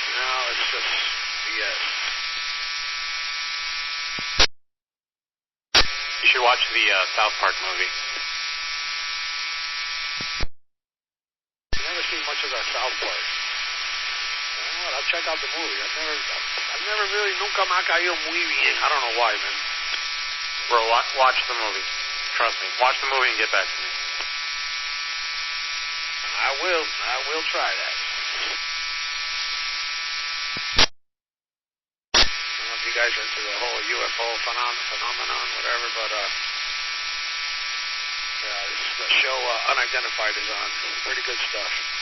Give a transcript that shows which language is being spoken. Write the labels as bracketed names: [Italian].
[English] Now it's just BS. You should watch the South Park movie. I've never seen much of that South Park. You know what? I'll check out the movie. I've never really, [Spanish] nunca me ha caído muy bien. [English] I don't know why, man. Bro, watch the movie. Trust me. Watch the movie and get back to me. I will try that. I don't know if you guys are into the whole UFO phenomenon, whatever, but the show Unidentified is on. Pretty good stuff.